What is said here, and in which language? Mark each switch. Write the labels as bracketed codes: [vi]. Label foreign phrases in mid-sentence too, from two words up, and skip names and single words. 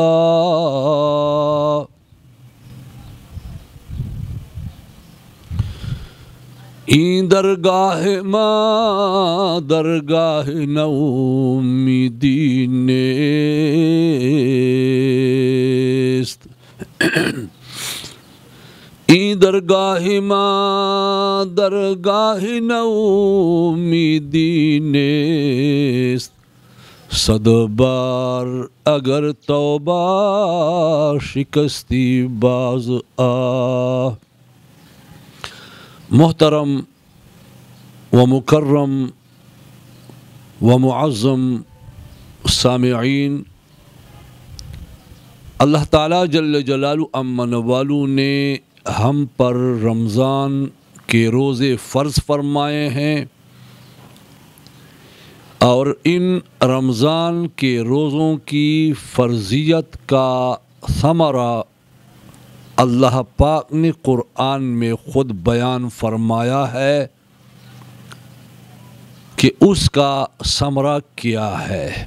[fa] این درگاہ ما درگاہ نومیدی نیست، این درگاہ ما درگاہ نومیدی نیست، صد بار اگر توبہ شکستی باز [ur] محترم و مکرم و معظم سامعین، اللہ تعالیٰ [ar] جل جلالہ [ur] امن والو نے ہم پر رمضان کے روزے فرض فرمائے ہیں، اور ان رمضان کے روزوں کی فرضیت کا ثمرہ اللہ پاک نے قرآن میں خود بیان فرمایا ہے کہ اس کا ثمرہ کیا ہے۔